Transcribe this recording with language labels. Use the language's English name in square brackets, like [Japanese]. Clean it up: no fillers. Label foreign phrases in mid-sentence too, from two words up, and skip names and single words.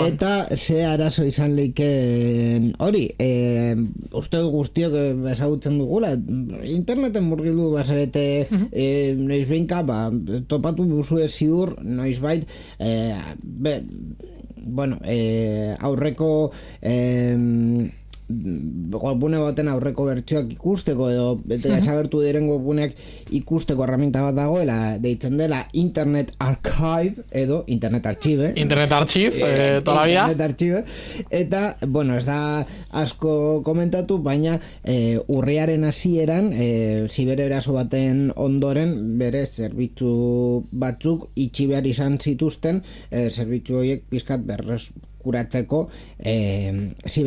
[Basque] Eta ze arazo izan leiken hori, uste guztiok ezagutzen dugula, interneten murgildu bazarete noiz behinka, topatu duzue ziur, noizbait, aurreko webgune baten aurreko bertsioak ikusteko edo desagertu diren webguneak ikusteko herramienta bat dagoela, deitzen dela Internet Archive edo Internet Archive. [Spanish] Internet Archive, toda la vida. Internet Archive. [Basque] Eta, bueno, ez da asko komentatu, baina urriaren hasieran zibereraso baten ondoren bere zerbitzu batzuk itxi behar izan zituzten, zerbitzu horiek pizkat berreskuratzeko zibereraso.